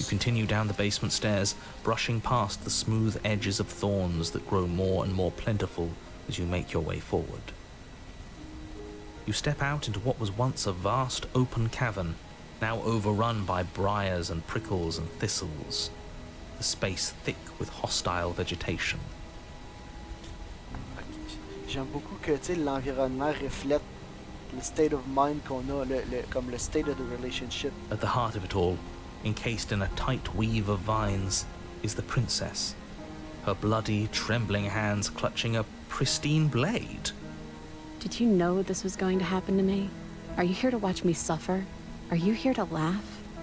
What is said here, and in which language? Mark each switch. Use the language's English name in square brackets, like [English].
[English] You continue down the basement stairs, brushing past the smooth edges of thorns that grow more and more plentiful as you make your way forward. You step out into what was once a vast open cavern, now overrun by briars and prickles and thistles, the space thick with hostile vegetation. [French] J'aime beaucoup que l'environnement reflète le [English] state of mind [French] qu'on a, comme le [English] state of the relationship. At the heart of it all, encased in a tight weave of vines, is the princess, her bloody, trembling hands clutching a pristine blade. Did you know this was going to happen to me? Are you here to watch me suffer? Are you here to laugh?